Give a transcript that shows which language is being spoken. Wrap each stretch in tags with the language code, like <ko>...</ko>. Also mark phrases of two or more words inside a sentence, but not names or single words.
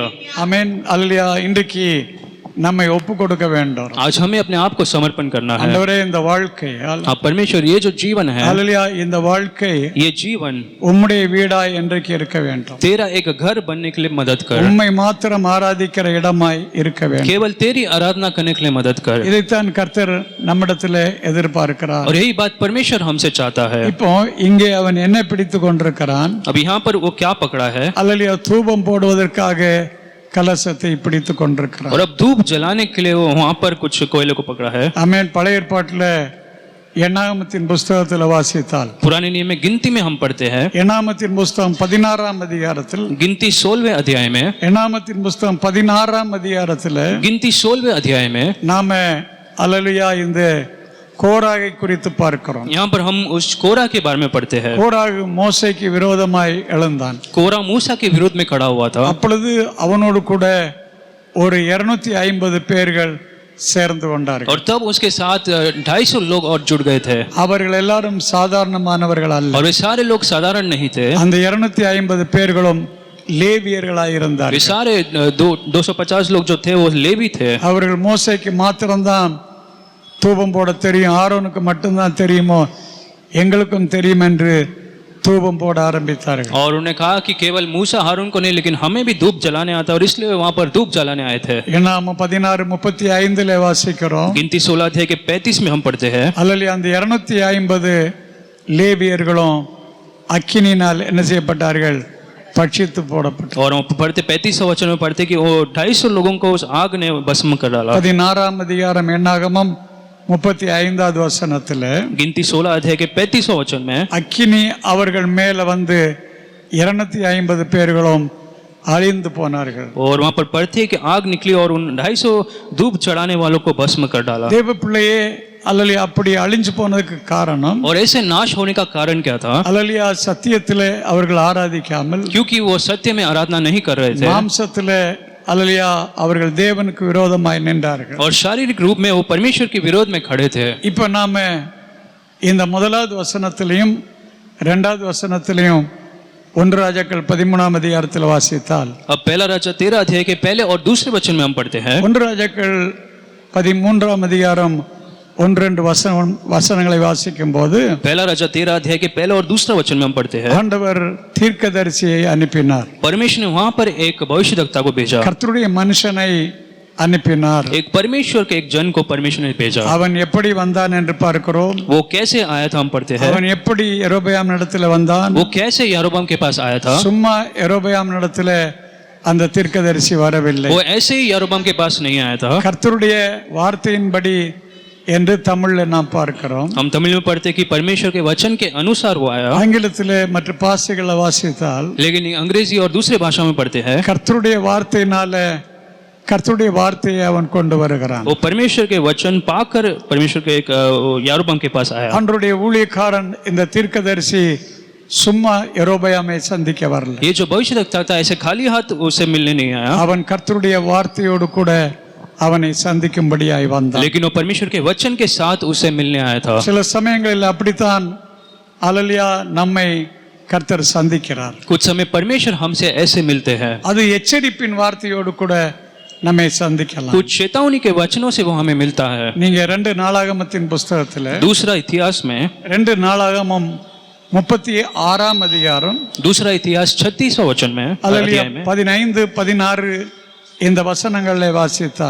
<ta>ஆமென், அல்லேலூயா. இன்றைக்கு நம்மை ஒப்பு கொடுக்க வேண்டும்.</ta> <hi>आज हमें अपने आप को समर्पण करना है.</hi> <ta>ஆண்டவரே, இந்த வாழ்க்கை</ta> <hi>आप परमेश्वर ये जो जीवन है,</hi> <ta>அல்லேலூயா, இந்த வாழ்க்கை</ta> <hi>ये जीवन</hi> <ta>உம்முடைய வீடாய் என்றைக்கு இருக்க வேண்டும்.</ta> <hi>तेरा एक घर बनने के लिए मदद कर,</hi> <ta>உம்மை மாத்திரம் ஆராதிக்கிற இடமாய் இருக்க வேண்டும்.</ta> <hi>केवल तेरी आराधना करने के लिए मदद कर.</hi> <ta>இதைத்தான் கர்த்தர் நம்மிடத்திலே எதிர்பார்க்கிறார்.</ta> <hi>और यही बात परमेश्वर हमसे चाहता है.</hi> <ta>இப்போ இங்கே அவன் என்ன பிடித்து கொண்டிருக்கிறான்?</ta> <hi>अब यहाँ पर वो क्या पकड़ा है?</hi> <ta>அல்லேலூயா, தூபம் போடுவதற்காக கலசத்தை பிடித்து கொண்டிருக்கிறார்.</ta> <hi>और अब धूप जलाने के लिए वो वहां पर कुछ कोयले को पकड़ा है.</hi> <ta>ஆமென். பழைய ஏற்பாட்டில் எண்ணாகமத்தின் புஸ்தகத்தில் வாசித்தால்</ta> <hi>पुराने नियम में गिनती में हम पढ़ते हैं,</hi> <ta>எண்ணாகமத்தின் புஸ்தகம் 16ஆம் அதிகாரத்தில்</ta> <hi>गिनती 16वें अध्याय में,</hi> <ta>எண்ணாகமத்தின் புஸ்தகம் 16ஆம் அதிகாரத்தில்</ta> <hi>गिनती 16वें अध्याय में</hi> <ta>நாம அல்லேலூயா இந்த கோராகை குறித்து பார்க்கிறோம்.</ta> <hi>यहाँ पर हम उस कोरा के बारे में पढ़ते हैं।</hi> <ta>கோராகு மோசேக்கு விரோதமாய் எழுந்தான்.</ta> <hi>कोरा मूसा के विरोध में खड़ा हुआ था।</hi> <ta>அப்பொழுது அவனோடு கூட ஒரு 250 பேர்கள் சேர்ந்து கொண்டார்கள்.</ta> <hi>और तब उसके साथ 250 लोग और जुड़ गए थे।</hi> <ta>அவர்கள் எல்லாரும் சாதாரணமானவர்கள் அல்ல.</ta> <hi>और वे सारे लोग साधारण नहीं थे।</hi> <ta>அந்த 250 பேர்களும் லேவியர்களாய்</ta> <hi>वे</hi> <ta>இருந்தார்கள்.</ta> <hi>सारे 250 लोग जो थे वो लेवी थे।</hi> <ta>அவர்கள் மோசேக்கு மாத்திரம்தான் தூபம் போட தெரியும், ஆரோனுக்கு மட்டும்தான் தெரியுமோ, எங்களுக்கும் தெரியும் என்று தூபம் போட ஆரம்பித்தார்கள்.</ta> <hi>और उन्होंने कहा कि केवल मूसा हारून को नहीं लेकिन हमें भी धूप जलाने आता है, और इसलिए वहां पर धूप जलाने आए थे।</hi> <ta>என்னாம 16:35 வாசிக்கிறோம்.</ta> <hi>गिनती 16 अध्याय के 35 में हम पढ़ते हैं,</hi> <ta>அல்லேலூயா. அந்த 250 லேவியர்களும் அக்கினியினால் என்ன செய்யப்பட்டார்கள்? பட்சித்து போடப்பட்டார்கள்.</ta> <hi>और हम पढ़ते 35 वचन में पढ़ते कि वो 250 लोगों को उस आग ने भस्म कर डाला।</hi> <ta>16ஆம் அதிகாரம் என்னாகமம் 35வது வசனத்துல</ta> <hi>गिनती 16 अध्याय के 35 वचन में</hi> <ta>அக்கினி அவர்கள் மேல வந்து 250 பேர்களும் அழிந்து போனார்கள்.</ta> <hi>और वहां पर पढ़ते हैं कि आग निकली और उन 250 धूप चढ़ाने वालों को भस्म कर डाला।</hi> <ta>தேவ பிள்ளையே, அல்லேலூயா, அப்படி அழிஞ்சு போனதுக்கு காரணம்,</ta> <hi>और ऐसे नाश होने का कारण क्या था?</hi> <ta>அல்லேலூயா, சத்தியத்திலே அவர்கள் ஆராதிக்காமல்</ta> <hi>क्योंकि वो सत्य में आराधना नहीं कर रहे थे,</hi> <ta>மாம்சத்திலே அல்லேலூயா அவர்கள் தேவனுக்கு விரோதமாய் நின்றார்கள்.</ta> <hi>और शारीरिक रूप में वो परमेश्वर के विरोध में खड़े थे।</hi> <ta>இப்போ நாம இந்த முதலாவது வசனத்திலையும் 2வது வசனத்திலையும் 1 ராஜாக்கள் 13ஆம் அதிகாரத்தில் வாசித்தால்,</ta> <hi>अब पहला राजा 13 अध्याय के पहले और दूसरे वचन में हम पढ़ते हैं,</hi> <ta>1 ராஜாக்கள் 13ஆம் அதிகாரம் 1-2 வசனங்களை வாசிக்கும் போது</ta> <hi>पहला राजा 13 अध्याय के पहले और दूसरा वचन में हम पढ़ते हैं,</hi> <ta>ஆண்டவர் தீர்க்கதரிசியை அனுப்பினார்.</ta> <hi>परमेश्वर ने वहां पर एक भविष्यद्वक्ता को भेजा,</hi> <ta>கர்த்தருடைய மனுஷனை அனுப்பினார்.</ta> <hi>एक परमेश्वर के एक जन को परमेश्वर ने भेजा।</hi> <ta>அவன் எப்படி வந்தான் என்று பார்க்கிறோம்.</ta> <hi>वो कैसे आया था हम पढ़ते हैं,</hi> <ta>அவன் எப்படி யெரொபெயாம் இடத்துல வந்தான்?</ta> <hi>वो कैसे यारोबाम के पास आया था?</hi> <ta>சும்மா யெரொபெயாம் இடத்துல அந்த தீர்க்கதரிசி வரவில்லை.</ta> <hi>वो ऐसे ही यारोबाम के पास नहीं आया था।</hi> <ta>கர்த்தருடைய வார்த்தையின்படி என்று தமிழ்ல நாம் பார்க்கிறோம்.</ta> <hi>हम तमिल में पढ़ते कि परमेश्वर के वचन के अनुसार वो आया,</hi> <ta>ஆங்கிலத்திலே மற்ற பாஷைகளை வாசித்தால்</ta> <hi>लेकिन अंग्रेजी और दूसरे भाषा में पढ़ते हैं,</hi> <ta>கர்த்தருடைய வார்த்தையினால கர்த்தருடைய வார்த்தையை அவன் கொண்டு வருகிறான்.</ta> <hi>वो परमेश्वर के वचन पाकर परमेश्वर के एक यारोबाम के पास आया।</hi> <ta>அவனுடைய ஊழியக்காரன் இந்த தீர்க்கதரிசி சும்மா யெரொபெயாமை சந்திக்க வரல.</ta> <hi>ये जो भविष्यद्वक्ता था ऐसे खाली हाथ उसे मिलने नहीं आया,</hi> <ta>அவன் கர்த்தருடைய வார்த்தையோடு கூட அவனை சந்திக்கும்படியாய் வந்தான்.</ta> <hi>लेकिन वो परमेश्वर के वचन के साथ उसे मिलने आया था।</hi> <ta>சில சமயங்களில் அப்படித்தான் அல்லேலூயா நம்மை கர்த்தர் சந்திக்கிறார்.</ta> <hi>कुछ समय परमेश्वर हमसे ऐसे मिलते हैं,</hi> <ta>அது எச்சரிப்பின் வார்த்தையோடு கூட நம்மை சந்திக்கலாம்.</ta> <hi>कुछ चेतावनी के वचनों से वो हमें मिलता है।</hi> <ta>நீங்க 2 நாளாகமத்தின் புஸ்தகத்துல</ta> <hi>दूसरा इतिहास में</hi> <ta>2 நாளாகமம் 36ஆம் அதிகாரம்</ta> <hi>दूसरा इतिहास 36वां वचन में</hi> <ta>அல்லேலூயா</ta> <hi>अध्याय में</hi> <ta>15-16 இந்த வசனங்களை வாசித்தால்,</ta>